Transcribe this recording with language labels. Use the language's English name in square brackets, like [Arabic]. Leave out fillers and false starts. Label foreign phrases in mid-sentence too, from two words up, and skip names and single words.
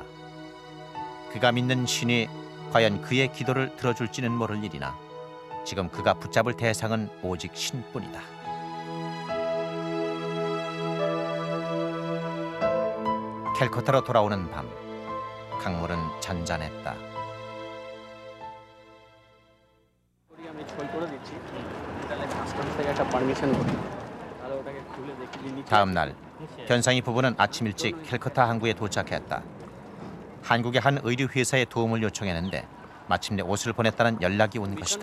[Korean] 그가 믿는 신이 과연 그의 기도를 들어줄지는 모를 일이나 지금 그가 붙잡을 대상은 오직 신뿐이다. 캘커타로 돌아오는 밤, 강물은 잔잔했다. [Bangla] করছি তাহলে কাস্টমস থেকে একটা পারমিশন করি তাহলে ওটাকে খুলে দেখি যে নিচে [Korean] 다음 날 변상희 부부는 아침 일찍 캘커타 항구에 도착했다. 한국의 한 의류 회사에 도움을 요청했는데 마침내 옷을 보냈다는 연락이 온 것이다.